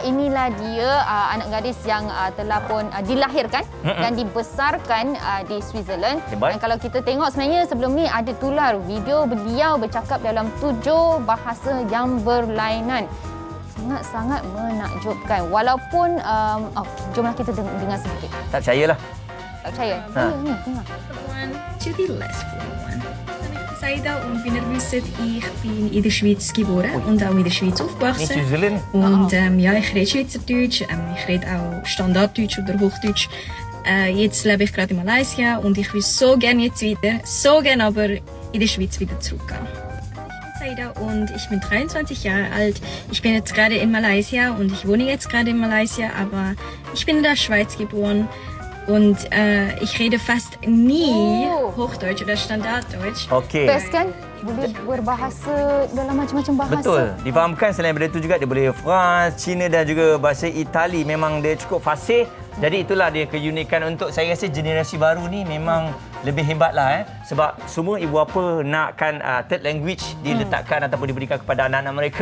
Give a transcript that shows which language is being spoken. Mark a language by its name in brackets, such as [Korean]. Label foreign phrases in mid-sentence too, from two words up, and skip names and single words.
[Malay] Inilah dia anak gadis yang telah pun dilahirkan dan dibesarkan di Switzerland. Hebat. Dan kalau kita tengok sebenarnya sebelum ni ada tular video beliau bercakap dalam 7 bahasa yang berlainan. Sangat-sangat menakjubkan. Walaupun jomlah kita dengar sedikit. Tak percayalah. Tak percaya? Ni dengar. [English] To the last one. [German] Saida und bin nervös. Ich bin in der Schweiz geboren und auch in der Schweiz [Malay] Ni [German] aufgewachsen. Switzerland. Und ja, ich rede Schweizerdeutsch, ich rede auch Standarddeutsch oder Hochdeutsch. Jetzt lebe ich gerade in Malaysia und ich will so gerne jetzt wieder, so gerne aber in der Schweiz wieder zurückgehen. Ich bin Saida und ich bin 23 Jahre alt. Ich bin jetzt gerade in Malaysia und ich wohne jetzt gerade in Malaysia, aber ich bin in der Schweiz geboren. Und ich rede fast nie Hochdeutsch oder Standarddeutsch. [Malay] Okey. Best kan? Boleh berbahasa dalam macam-macam bahasa. Betul. Difahamkan selain daripada itu juga dia boleh France, Cina dan juga bahasa Itali. Memang dia cukup fasih. Jadi itulah dia keunikan untuk saya rasa generasi baru ni memang lebih hebatlah sebab semua ibu bapa nakkan [English] third language [Malay] diletakkan ataupun diberikan kepada anak-anak mereka.